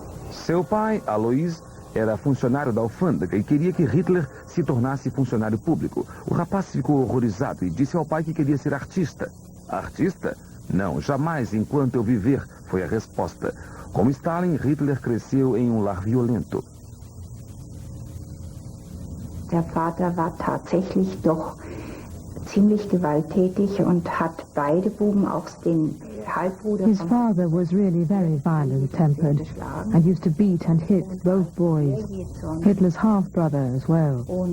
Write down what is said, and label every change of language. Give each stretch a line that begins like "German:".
Portuguese: Seu pai, Alois, era funcionário da alfândega e queria que Hitler se tornasse funcionário público. O rapaz ficou horrorizado e disse ao pai que queria ser artista. Artista? Não, jamais enquanto eu viver, foi a resposta. Como Stalin, Hitler cresceu em um lar violento.
German: Der Vater war tatsächlich doch ziemlich gewalttätig und hat beide Buben, auch den Halbbruder.
English: His father was really very violent-tempered and used to beat and hit both boys. Hitler's half-brother as well.